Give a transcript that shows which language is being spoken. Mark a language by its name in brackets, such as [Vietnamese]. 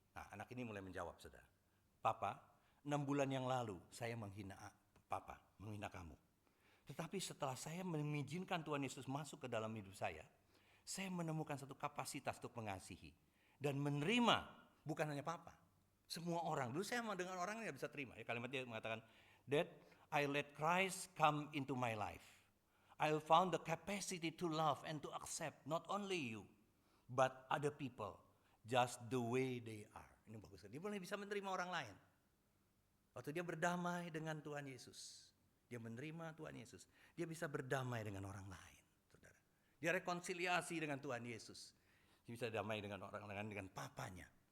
[Indonesian] Nah, anak ini mulai menjawab saudara. Papa, 6 bulan yang lalu saya menghina papa, menghina kamu. Tetapi setelah saya mengizinkan Tuhan Yesus masuk ke dalam hidup saya menemukan satu kapasitas untuk mengasihi dan menerima, bukan hanya papa, semua orang. Dulu saya dengan orang yang bisa terima. Ya, kalimat dia mengatakan, [English] Dad, I let Christ come into my life. I found the capacity to love and to accept not only you, but other people just the way they are. [Indonesian] Ini bagus. Dia mulai bisa menerima orang lain. Waktu dia berdamai dengan Tuhan Yesus, dia menerima Tuhan Yesus, dia bisa berdamai dengan orang lain. Saudara. Dia rekonsiliasi dengan Tuhan Yesus. Dia bisa damai dengan orang lain, dengan papanya.